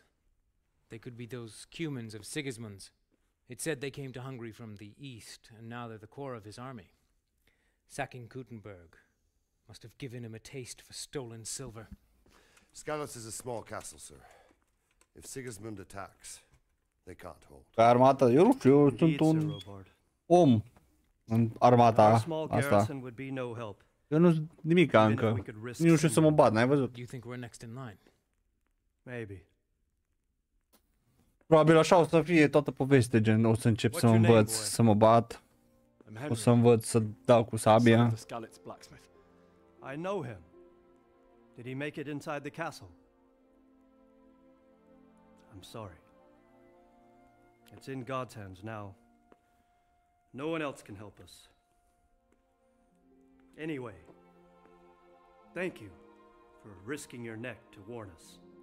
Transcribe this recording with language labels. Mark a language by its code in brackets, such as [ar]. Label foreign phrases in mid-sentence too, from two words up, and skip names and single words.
[en] They could be those Cumans of Sigismund's. It said they came to Hungary from the east, and now they're the core of his army. Sacking Gutenberg must have given him a taste for stolen silver. Skalitz is a small castle, sir. If Sigismund attacks, they can't hold. [ro] Pe armata, eu nu știu, eu sunt un om în armata asta. Eu nu sunt nimica încă. Nici nu știu să mă bat, n-ai văzut? [en] You think we're next in line? Maybe. [ro] Probabil așa o să fie toată povestea, gen, o să încep să mă învăț să mă bat, o să învăț să dau cu sabia. [en] I know him. Did he make it inside the castle? I'm sorry. It's in God's hands now. No one else can help us. Anyway, thank you for risking your neck to warn us.